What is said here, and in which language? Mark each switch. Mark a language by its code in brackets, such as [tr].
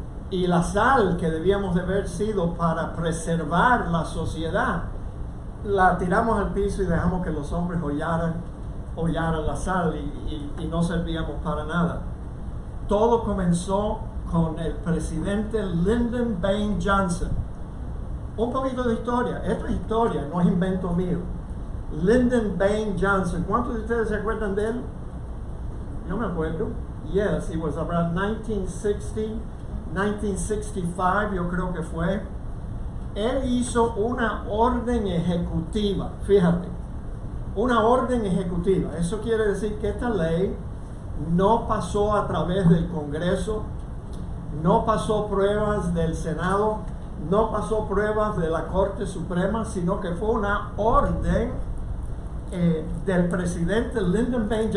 [es] Y la sal que debíamos de haber sido para preservar la sociedad, la tiramos al piso y dejamos que los hombres hollaran la sal y no servíamos para nada. Todo comenzó con el presidente Lyndon B. Johnson. Un poquito de historia. Esto es historia, no es invento mío. Lyndon B. Johnson. ¿Cuántos de ustedes se acuerdan de él? Yo me acuerdo. [en] Yes, it was around 1965, [es] yo creo que fue. Él hizo una orden ejecutiva, fíjate, una orden ejecutiva. Eso quiere decir que esta ley no pasó a través del Congreso, no pasó pruebas del Senado, no pasó pruebas de la Corte Suprema, sino que fue una orden del presidente Lyndon B.